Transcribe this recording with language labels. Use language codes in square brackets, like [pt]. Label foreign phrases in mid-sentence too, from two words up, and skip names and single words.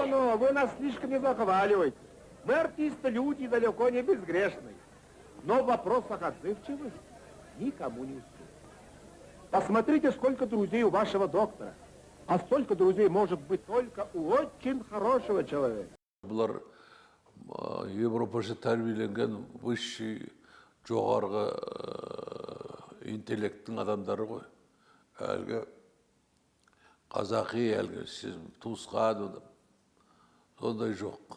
[ru] Ну, вы нас слишком не захваливаете. Мы, артисты, люди далеко не безгрешные. Но в вопросах отзывчивости никому не уступим. Посмотрите, сколько друзей у вашего доктора. А столько друзей может быть только у очень хорошего человека. [kk] Бұлар Европаша тәрбиеленген высший жоғарғы интеллекттің адамдары ғой. Әлгі қазақи, әлгі сіз туысқан адам. Сондай жоқ.